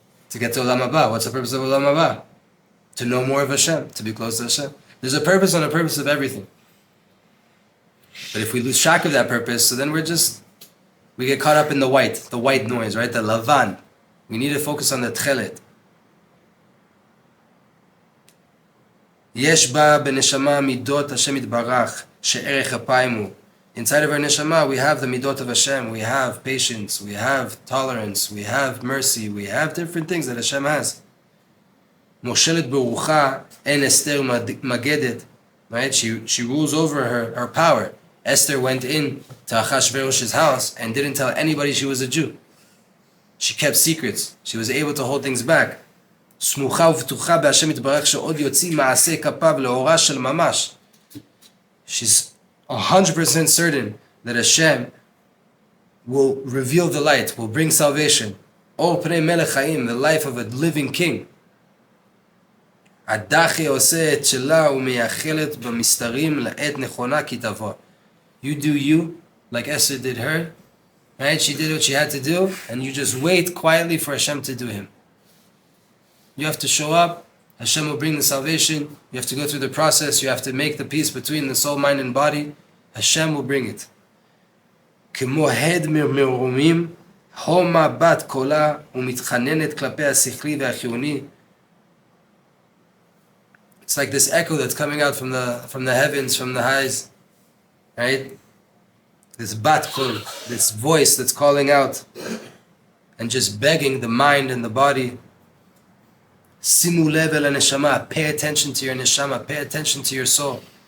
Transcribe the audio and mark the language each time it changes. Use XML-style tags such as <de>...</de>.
<en>To get to Olam Haba. What's the purpose of Olam Haba? To know more of Hashem, to be close to Hashem. There's a purpose and a purpose of everything. But if we lose track of that purpose, so then we get caught up in the white noise, right? The lavan. We need to focus on the tchelet.</en> <he>יש בה בנשמה מידות השם יתברך שערך אפיים הוא.</he> <en>Inside of our neshama, we have the midot of Hashem, we have patience, we have tolerance, we have mercy, we have different things that Hashem has.</en> <he>מושלת ברוחה, אין אסתר מגדת, right?</he> <en>She rules over her power. Esther went in to Achashverosh's house and didn't tell anybody she was a Jew. She kept secrets. She was able to hold things back.</en> <he>סמוכה ובטוחה בהשם יתברך שעוד יוציא מעשה כפיו לאורה של ממש.</he> <en>She's 100% certain that Hashem will reveal the light, will bring salvation.</en> <he>Or pnei melech chaim,</he> <en>the life of a living king.</en> <he>הדחי עושה את שלה ומייחלת במסתרים לעת נכונה כי תבוא.</he> <en>You do you, like Esther did her, right? She did what she had to do, and you just wait quietly for Hashem to do him. You have to show up, Hashem will bring the salvation, you have to go through the process, you have to make the peace between the soul, mind, and body. Hashem will bring it.</en> <he>כמו הד מרומים, הומה בת קולה ומתחננת כלפי השכלי והחיוני.</he> <en>It's like this echo that's coming out from the heavens, from the highs, right? This bat kol, this voice that's calling out and just begging the mind and the body.</en> <he>Simu lev el neshama,</he> <en>pay attention to your neshama, pay attention to your soul.</en>